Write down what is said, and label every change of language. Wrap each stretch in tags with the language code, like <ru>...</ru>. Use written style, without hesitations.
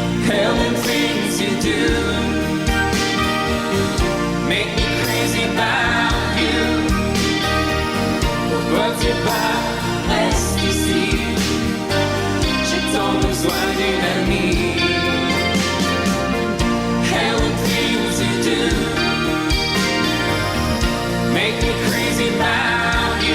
<en>Hell, the things you do make me crazy about you.</en> <fr>Pourquoi tu pars, reste ici. J'ai tant besoin d'une amie.</fr> <en>Hell, the things you do make me crazy about you.</en>